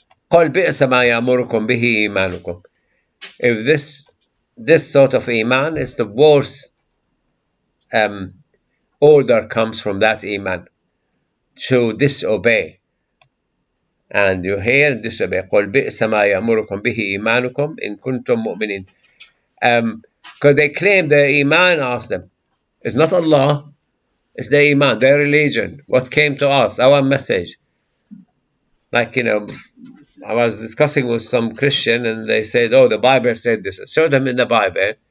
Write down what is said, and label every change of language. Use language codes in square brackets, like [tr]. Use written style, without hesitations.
[ar] قل بئس ما يأمركم به إيمانكم. [en] If this sort of iman is the worst order comes from that iman to disobey, and you hear disobey. [ar] قل بئس ما يأمركم به إيمانكم إن كنتم مؤمنين. [en] Because they claim their iman, ask them, it's not Allah, it's their iman, their religion, what came to us, our message. Like I was discussing with some Christian, and they said, oh, the Bible said this. I showed them in the Bible.